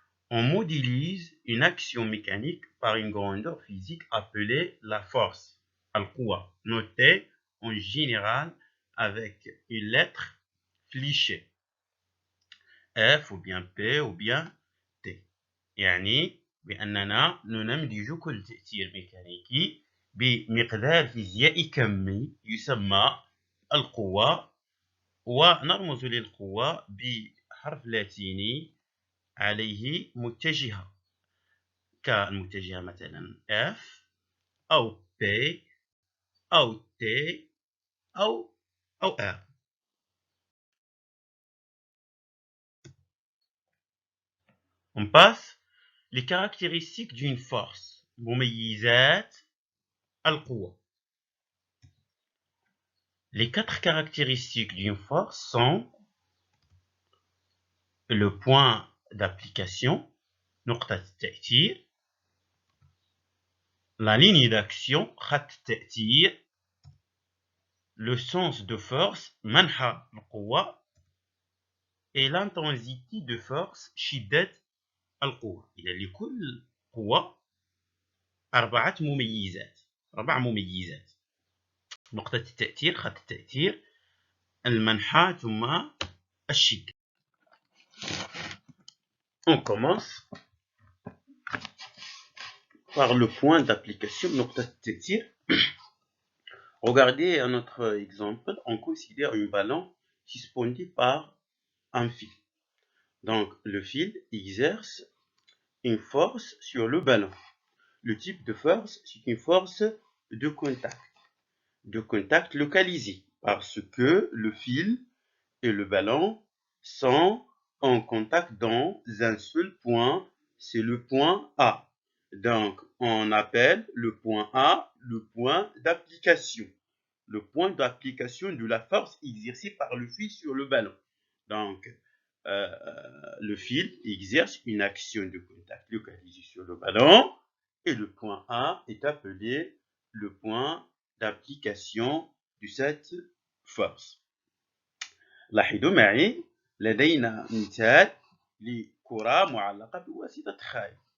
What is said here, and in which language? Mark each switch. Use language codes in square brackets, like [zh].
[fr] On modélise une action mécanique par une grandeur physique appelée la force, القوة, notée en général avec une lettre fléchée, F ou bien P ou bien T. [ar] يعني بأننا ننمذج كل تأثير ميكانيكي بمقدار فيزيائي كمي يسمى القوة، ونرمز للقوة بحرف لاتيني عليه متجهة، كالمتجهة مثلا F أو P أو T أو R. [fr] On passe les caractéristiques d'une force. [ar] مميزات القوة. [fr] Les 4 caractéristiques d'une force sont le point d'application, [ar] نقطة التأثير, [fr] la ligne d'action, [ar] خط التأثير, [fr] le sens de force, [ar] منحى القوة, [fr] et l'intensité de force, [ar] شدة القوة. إذا لكل قوة 4 مميزات، 4 مميزات: نقطة التأثير، خط التأثير، المنحى ثم الشدة. [fr] On commence par le point d'application, [ar] نقطة التأثير. [fr] Regardez à notre exemple, on considère un ballon suspendu par un fil. Donc, le fil exerce une force sur le ballon. Le type de force, c'est une force de contact localisé, parce que le fil et le ballon sont en contact dans un seul point, c'est le point A. Donc, on appelle le point A le point d'application. Le point d'application de la force exercée par le fil sur le ballon. Donc, le fil exerce une action de contact localisée sur le ballon et le point A est appelé le point d'application de cette force. [ar] لاحظوا معي لدينا مثال لكرة معلقة بواسطة خيط.